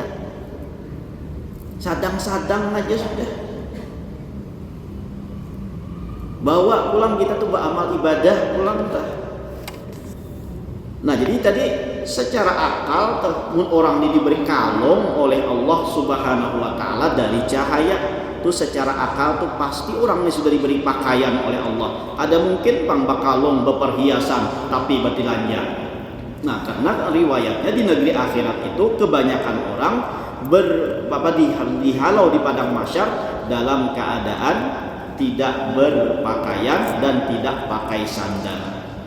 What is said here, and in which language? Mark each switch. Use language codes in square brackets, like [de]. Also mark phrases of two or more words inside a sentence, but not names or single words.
[bjn] Sadang-sadang aja sudah. Bawa pulang kita tuh beramal ibadah pulang tuh. Nah jadi tadi secara akal orang ini diberi kalung oleh Allah [ar] سبحانه وتعالى [bjn] dari cahaya tuh secara akal tuh pasti orang ini sudah diberi pakaian oleh Allah. Ada mungkin pang bakalung berperhiasan tapi batilanya. [id] Nah karena riwayatnya di negeri akhirat itu kebanyakan orang dihalau di padang mahsyar dalam keadaan tidak berpakaian dan tidak pakai sandal.